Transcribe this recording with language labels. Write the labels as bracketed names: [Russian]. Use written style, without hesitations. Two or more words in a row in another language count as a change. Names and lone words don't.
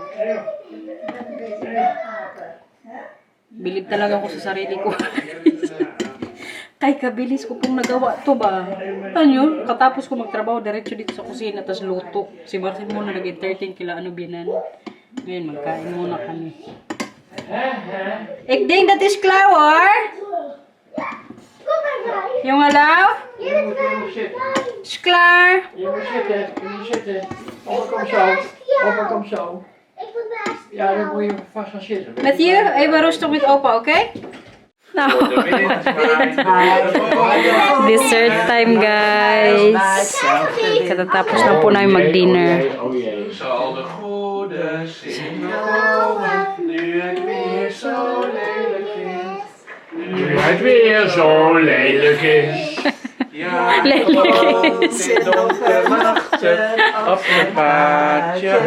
[Filipino] Bilib talaga ako sa sarili ko. Kay kabilis ko pong nagawa to ba? Ano? Katapos ko magtrabaho, diretso dito sa kusina, tas luto. Si Marcel muna nag-entertain kila Binan. Ngayon, magkain muna kami. [Dutch] Ik denk dat is klaar hoor. Jongelui, is klaar. Je moet zitten, je moet zitten. Opa, kom zo. Opa, kom zo. Ik moet naast Ja, dan moet je vast gaan zitten. Matthew, even rustig met opa, oké? Nou, [English] dessert time guys. [Filipino] Katatapos na po namin mag-dinner. [Dutch] Oh jee. Zal de goede zin komen, nu het weer zo lelijk is. Nu het weer zo lelijk is. Ja, Lelijk is. In donkere nachten, op het paardje